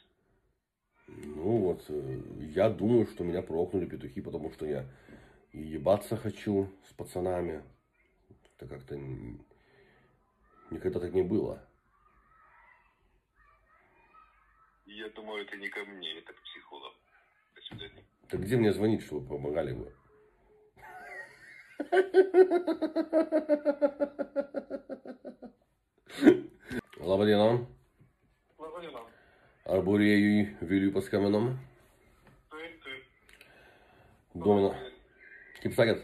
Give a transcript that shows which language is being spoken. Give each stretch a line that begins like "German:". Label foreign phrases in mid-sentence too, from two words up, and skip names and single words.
Russian: Ну вот, я думаю, что меня прокляли петухи, потому что я и ебаться хочу с пацанами. Это как-то никогда так не было. Я думаю, это не ко мне, это к психологу. До свидания. Так где мне звонить, чтобы помогали бы?
Lithuanian: Labą dieną. Laba diena. Ar būrėjui Viliui paskambinam? Taip, taip. Domina. Kaip sakėt?